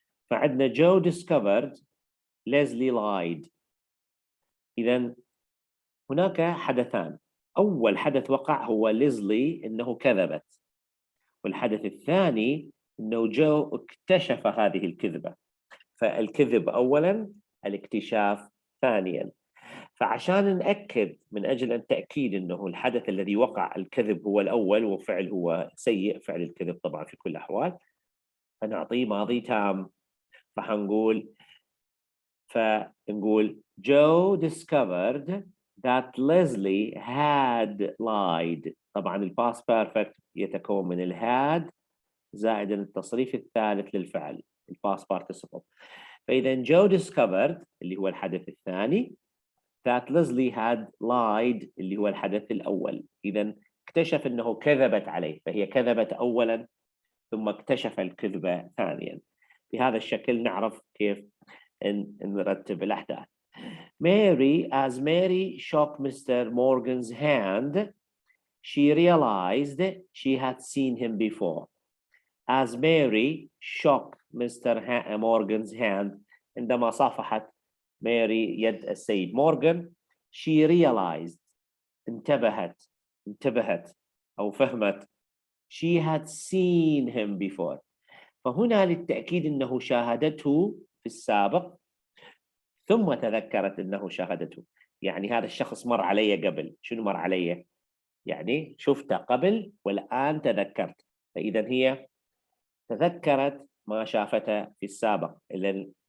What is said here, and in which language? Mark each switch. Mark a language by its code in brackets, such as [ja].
[en] فعندنا Joe discovered Leslie lied. [ar] إذا هناك حدثان. أول حدث وقع هو ليزلي إنه كذبت، والحدث الثاني إنه جو اكتشف هذه الكذبة. فالكذب أولاً، الاكتشاف ثانياً. فعشان نأكد من أجل التأكيد إنه الحدث الذي وقع الكذب هو الأول وفعل هو سيء، فعل الكذب طبعاً في كل الأحوال، فنعطيه ماضي تام. [en] فنقول Joe discovered that Leslie had lied. [ar] طبعاً الباست بيرفكت يتكون من الهاد زائد التصريف الثالث للفعل الباست participle. فإذا [en] Joe discovered [ar] اللي هو الحدث الثاني [en] that Leslie had lied [ar] اللي هو الحدث الأول. إذا اكتشف أنه كذبت عليه، فهي كذبت أولاً ثم اكتشف الكذبة ثانياً. بهذا الشكل نعرف كيف نرتب الأحداث. [en] As Mary shook Mr. Morgan's hand, she realized she had seen him before. As Mary shook Mr. Morgan's hand، [ar] عندما صافحت ماري يد السيد مورغان، [en] she realized [ar] انتبهت أو فهمت [en] she had seen him before. [ar] فهنا للتأكيد أنه شاهدته في السابق ثم تذكرت أنه شاهدته. يعني هذا الشخص مر علي قبل. شنو مر علي؟ يعني شفته قبل والآن تذكرت. فإذا هي تذكرت ما شافته في السابق، إذن